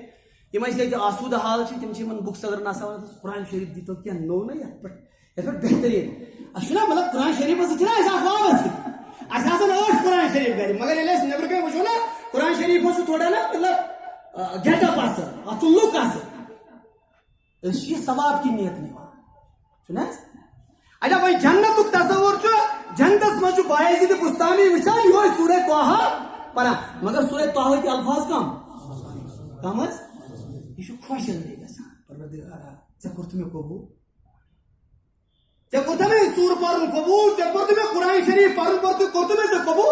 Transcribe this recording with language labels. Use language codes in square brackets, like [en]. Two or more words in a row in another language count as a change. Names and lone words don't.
[ks] یِم اَسہِ ییٚتہِ آسوٗدٕ حال چھِ تِم چھِ یِمن [en] book sellers [ks] آسان ونان قرآن شریف دیٖتو کینٛہہ نوٚو نا یتھ پٮ۪ٹھ بہتریٖن. اَسہِ چھُنہ مطلب قرآن شریفس سۭتۍ چھِنہ اَسہِ اکھ وابستہٕ. اَسہِ آسان 8 قرآن شریف گرِ مگر ییٚلہِ أسۍ نیبرٕ کَنۍ وٕچھو نا قرآن شریفس چھُ تھوڑا نا مطلب [en] get up [ks] آسان اتھ چھُ لُک آسان. أسۍ چھِ یہِ [ur] ثواب کی نیت [ks] نِوان چھُنہ حظ. اچھا وۄنۍ جنتُک تصوُر چھُ جنتس منٛز چھُ بایزید بستامی وٕچھان یِہوے سورہ طٰہا پران مگر سورہ طٰہاہٕکۍ الفاظ کم حظ. یہِ چھُ خۄش أنٛدری گژھان پروردگارا ژےٚ کوٚرتھٕ مےٚ قبوٗل ژےٚ کوٚرتھٕ مےٚ یہِ سوٗر پرُن قبوٗل ژےٚ کوٚرتھٕ مےٚ قرآن شریف پرُن کوٚرتھٕ مےٚ ژےٚ قبوٗل.